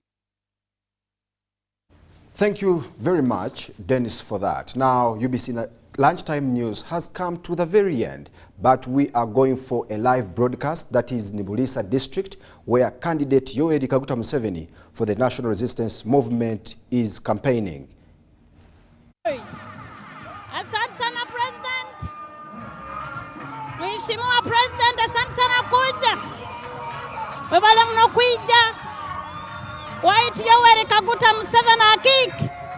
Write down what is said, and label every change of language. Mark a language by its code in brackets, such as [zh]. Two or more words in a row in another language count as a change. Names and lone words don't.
[en] Thank you very much, Dennis, for that. Now, UBC Lunchtime News has come to the very end, but we are going for a live broadcast that is in Bulisa District, where candidate Yoweri Kaguta Museveni for the National Resistance Movement is campaigning. [sw] Asante sana President. Mheshimiwa President, asante sana kuja. [nyo] Webale mnokuija. White Yoweri Kaguta Museveni akiki.